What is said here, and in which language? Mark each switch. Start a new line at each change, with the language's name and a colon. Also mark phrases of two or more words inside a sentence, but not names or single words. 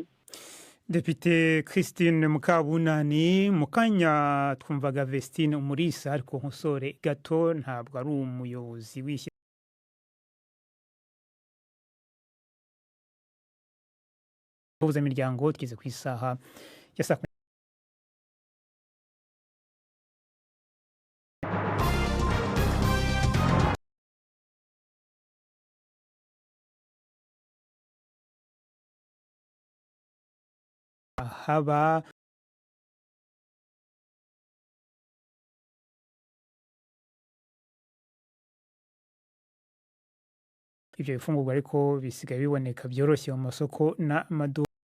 Kinyarwanda: Depite Christine Mukabunani, mu kanya twumvaga Vestine Umulisa, ariko nkosore gato ntabwo ari umuyobozi w'ishyirahamwe imiryango. Tugeze ku isaha ya saa haba ibyo bifungurwa, ariko bisigaye biboneka byoroshye mu masoko n'amaduka.